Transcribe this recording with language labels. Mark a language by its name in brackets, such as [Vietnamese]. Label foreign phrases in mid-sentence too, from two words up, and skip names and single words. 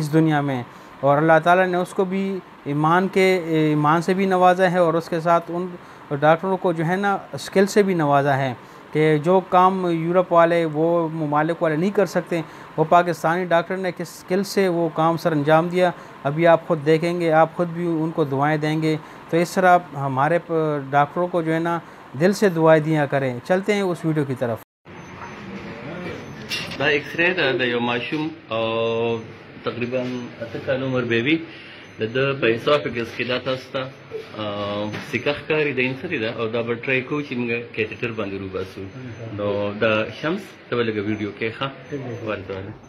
[Urdu] اس دنیا میں اور اللہ تعالیٰ نے اس کو بھی ایمان سے بھی نوازا ہے اور اس کے ساتھ ان ڈاکٹروں کو جو ہے نا اسکل سے بھی نوازا ہے کہ جو کام یورپ والے وہ ممالک والے نہیں کر سکتے وہ پاکستانی ڈاکٹر نے کس اسکل سے وہ کام سر انجام دیا ابھی آپ خود دیکھیں گے آپ خود بھی ان کو دعائیں دیں گے تو اس طرح ہمارے ڈاکٹروں کو جو ہے نا دل سے دعائیں دیا کریں چلتے ہیں اس ویڈیو کی طرف [Pashto] دا ایکس ری دا یو ماشوم تقریبا 8 کال عمر بیبي د په اسوفیګس کې دا تاسو ته سکه ښکاري د انسري ده او دا به ټرای کوو چې موږ کیټیټر باندې روباسو نو دا شمس ته به لږه ویډیو کې ښه ورته